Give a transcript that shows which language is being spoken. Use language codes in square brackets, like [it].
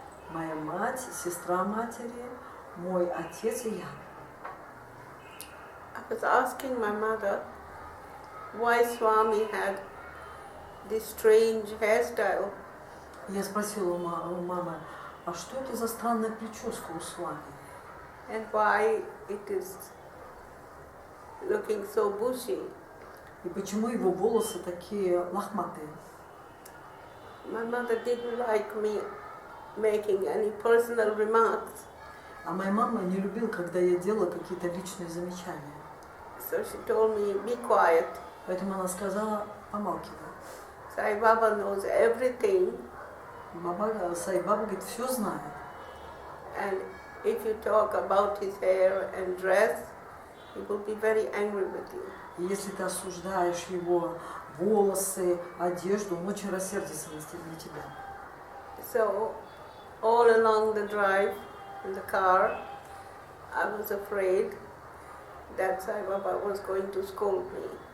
[ru] Моя мать, сестра матери, мой отец и я. [en] I was asking my mother why Swami had this strange hairstyle. [ru] Я спросила у мамы, а что это за странная прическа у Swami? [en] And why it is looking so bushy. [ru] И почему его волосы такие лохматые? [en] My mother didn't like me making any personal remarks. [ru] А моя мама не любила, когда я делала какие-то личные замечания. [en] So she told me, be quiet. [ru] Поэтому она сказала, помалкивай. [en] Sai Baba knows everything. [ru] Саи Баба говорит, все знает. [en] And if you talk about his hair and dress, he will be very angry with you. [ru] И если ты осуждаешь его волосы, одежду, он очень рассердится на тебя. [en] So, all along the drive in the car, I was afraid that Sai Baba was going to scold me.